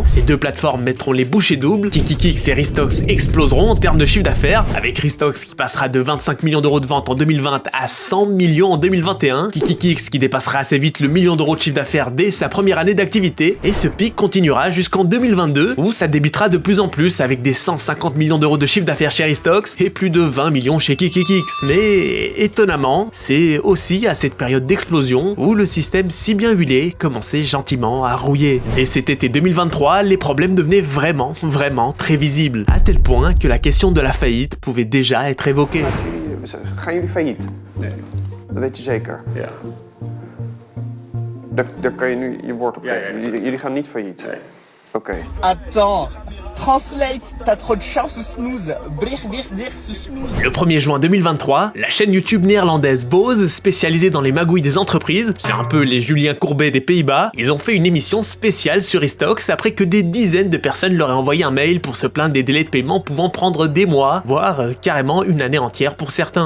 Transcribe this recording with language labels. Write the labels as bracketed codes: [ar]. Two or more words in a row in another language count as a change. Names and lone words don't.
[fr] Ces deux plateformes mettront les bouchées doubles, KikiKix et Restox exploseront en termes de chiffre d'affaires, avec Restox qui passera de 25 millions d'euros de vente en 2020 à 100 millions en 2021, KikiKix qui dépassera assez vite le million d'euros de chiffre d'affaires dès sa première année d'activité, et ce pic continuera jusqu'en 2022 où ça débitera de plus en plus avec des 150 millions d'euros de chiffre d'affaires chez Restox et plus de 20 millions chez KikiKix. Mais étonnamment, c'est aussi à cette période d'explosion où le système si bien huilé commençait gentiment à rouiller. Dès cet été 2023, les problèmes devenaient vraiment très visibles, à tel point que la question de la faillite pouvait déjà être évoquée. [nl] Gaan jullie failliet? Nee. Dat weet je zeker? Ja. Daar kan je nu je woord op geven. Ja, ja, Jullie gaan niet failliet? Nee. Oké. [fr] Attends, Translate, t'as trop de chance ou snooze. Snooze. Le 1er juin 2023, la chaîne YouTube néerlandaise Bose, spécialisée dans les magouilles des entreprises, c'est un peu les Julien Courbet des Pays-Bas, ils ont fait une émission spéciale sur Estox après que des dizaines de personnes leur aient envoyé un mail pour se plaindre des délais de paiement pouvant prendre des mois, voire carrément une année entière pour certains.